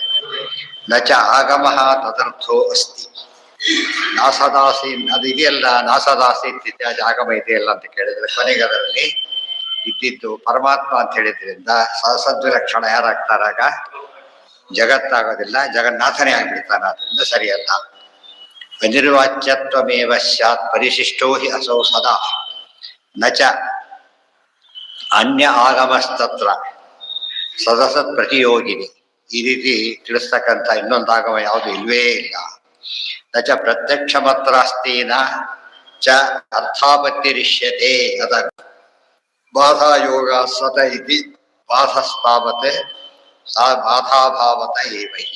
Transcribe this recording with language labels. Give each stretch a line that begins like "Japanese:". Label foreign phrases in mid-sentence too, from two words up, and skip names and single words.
Sanskrit: ನಚ ಆಗಮ ತದರ್ಥೋ ಅಸ್ತಿ ನಾಸದಾಸಿ
Kannada: ಅದು ಇದೆಯಲ್ಲ, ನಾಸದಾಸಿ ಇತ್ಯಾದಿ ಆಗಮ ಇದೆಯಲ್ಲ ಅಂತ ಕೇಳಿದ್ರೆ ಕೊನೆಗೆ ಅದರಲ್ಲಿ ಇದ್ದಿದ್ದು ಪರಮಾತ್ಮ ಅಂತ ಹೇಳಿದ್ರಿಂದ ಸದ್ವಿಲಕ್ಷಣ ಯಾರಾಗ್ತಾರಾಗ ಜಗತ್ತಾಗೋದಿಲ್ಲ, ಜಗನ್ನಾಥನೇ ಆಗ್ಬಿಡ್ತಾನ. ಅದರಿಂದ ಸರಿಯಲ್ಲ.
Sanskrit: ಅನಿರ್ವಾಚ್ಯತ್ವಮೇವ ಸ್ಯಾತ್ ಪರಿಶಿಷ್ಟೋ ಹಿ ಅಸೌ ಸದಾ ನಚ ಅನ್ಯ ಆಗಮಸ್ತತ್ರ ಸದಸತ್ ಪ್ರತಿಯೋಗಿನಿ.
Kannada: ಈ ರೀತಿ ತಿಳಿಸ್ತಕ್ಕಂಥ ಇನ್ನೊಂದು ಆಗಮ ಯಾವುದು ಇಲ್ವೇ ಇಲ್ಲ.
Sanskrit: ನಚ ಪ್ರತ್ಯಕ್ಷ ಮಾತ್ರಾಸ್ತೀನ ಚ ಅರ್ಥಾಪತ್ತಿರಿಷ್ಯತೆ. ಅದ ಬಾಧಾಯೋಗ ಸತ ಇತಿ ಬಾಧಸ್ತಾವತೆ ಸಾ ಬಾಧಾಭಾವತ ಏವಹಿ.